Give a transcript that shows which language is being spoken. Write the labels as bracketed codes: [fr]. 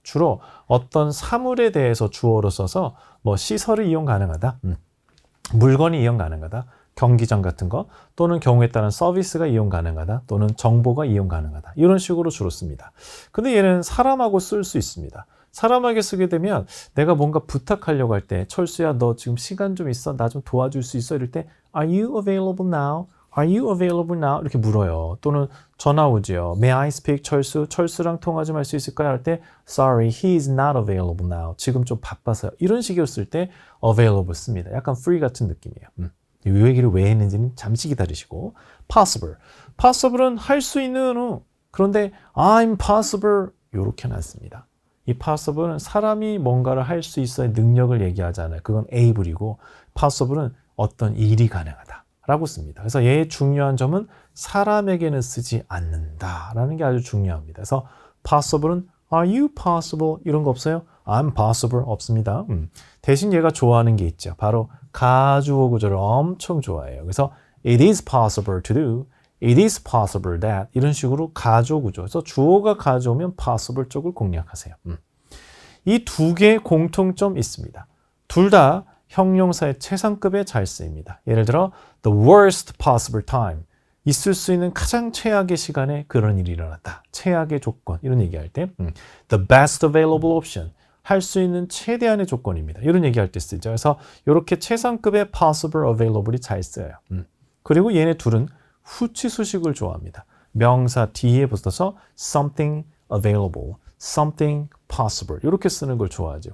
[ko] 주로 어떤 사물에 대해서 주어로 써서 뭐 시설을 이용 가능하다, 물건이 이용 가능하다, 경기장 같은 거 또는 경우에 따른 서비스가 이용 가능하다 또는 정보가 이용 가능하다 이런 식으로 주로 씁니다. 근데 얘는 사람하고 쓸 수 있습니다. 사람에게 쓰게 되면 내가 뭔가 부탁하려고 할 때 철수야 너 지금 시간 좀 있어? 나 좀 도와줄 수 있어? 이럴 때 [en] Are you available now? Are you available now? [ko] 이렇게 물어요. 또는 전화 오지요. [en] May I speak 철수? [ko] 철수랑 통화 좀 할 수 있을까요? 할 때 [en] Sorry, he is not available now. [ko] 지금 좀 바빠서요. 이런 식으로 쓸 때 available 씁니다. 약간 free 같은 느낌이에요. 이 얘기를 왜 했는지는 잠시 기다리시고 possible. possible은 할 수 있는 후 그런데 [en] I'm possible [ko] 이렇게 놨습니다. 이 possible은 사람이 뭔가를 할 수 있어야 능력을 얘기하잖아요. 그건 able이고 possible은 어떤 일이 가능하다라고 씁니다. 그래서 얘의 중요한 점은 사람에게는 쓰지 않는다라는 게 아주 중요합니다. 그래서 possible은 [en] are you possible [ko] 이런 거 없어요? [en] I'm possible [ko] 없습니다. 대신 얘가 좋아하는 게 있죠. 바로 가주어 구조를 엄청 좋아해요. 그래서 [en] it is possible to do, it is possible that [ko] 이런 식으로 가주어 구조. 그래서 주어가 가져오면 possible 쪽을 공략하세요. 이 두 개의 공통점 있습니다. 둘 다 형용사의 최상급에 잘 쓰입니다. 예를 들어 [en] the worst possible time. [ko] 있을 수 있는 가장 최악의 시간에 그런 일이 일어났다. 최악의 조건 이런 얘기할 때 [en] the best available option. [ko] 할 수 있는 최대한의 조건입니다. 이런 얘기할 때 쓰죠. 그래서 이렇게 최상급의 possible available이 잘 쓰여요. 그리고 얘네 둘은 후치 수식을 좋아합니다. 명사 뒤에 붙어서 [en] something available, something possible [ko] 이렇게 쓰는 걸 좋아하죠.